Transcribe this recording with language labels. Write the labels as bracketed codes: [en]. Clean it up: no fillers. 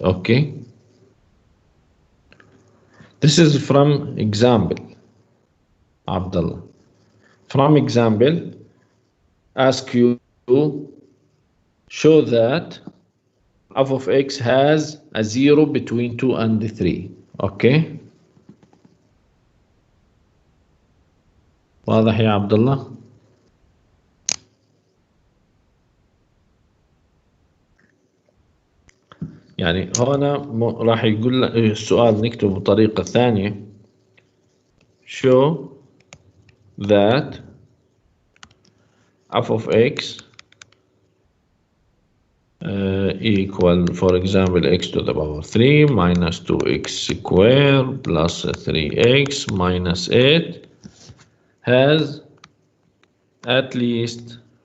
[en] Okay, this is from example, Abdullah. From example, ask you to show that f of x has a 0 between 2 and 3. [ar] Okay, واضح يا عبد الله؟ يعني هنا راح يقول السؤال نكتبه بطريقة ثانية. [en] show that f of x equal, for example, x to the power 3 minus 2x squared plus 3x minus 8 has at least